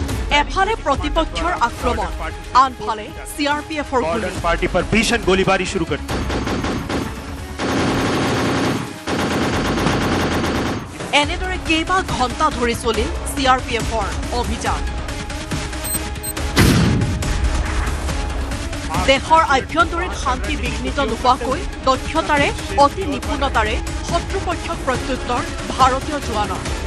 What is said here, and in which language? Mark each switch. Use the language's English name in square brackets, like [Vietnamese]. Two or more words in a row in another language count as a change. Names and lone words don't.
[Assamese] এফালে প্ৰতিপক্ষৰ আক্ৰমণ, আনফালে CRPFৰ গুলী। [Hindi] पार्टी पर भीषण गोलीबारी शुरू कर दी। [Assamese] এনেদৰে কেইবা ঘণ্টা ধৰি চলিল CRPFৰ অভিযান। দেশৰ আভ্যন্তৰীণ শান্তি বিঘ্নিত নোহোৱাকৈ দক্ষতাৰে অতি নিপুণতাৰে শত্ৰুপক্ষক প্ৰত্যুত্তৰ ভাৰতীয় জোৱানৰ।